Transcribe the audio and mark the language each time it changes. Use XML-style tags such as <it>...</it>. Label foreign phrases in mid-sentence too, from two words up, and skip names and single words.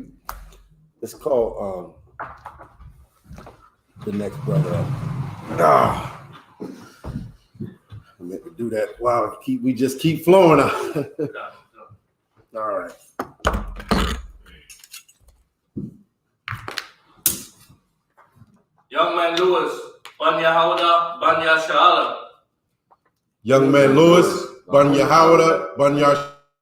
<en>Let's call the next brother up. I meant to do that. Wow, we just keep flowing. All right. Young man Lewis, Ban Yahawada, Ban Yashalam. Young man Lewis, Ban Yahawada, Ban Yash.</en>